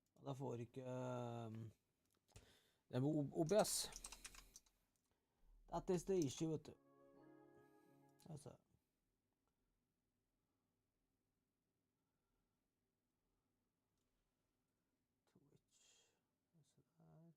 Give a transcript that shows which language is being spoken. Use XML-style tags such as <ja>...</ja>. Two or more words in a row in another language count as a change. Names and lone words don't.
<no>Jeg får ikke det med OBS.</no> <en>That is the issue,</en> <no>vet du. Altså. Twitch. Så der.</no>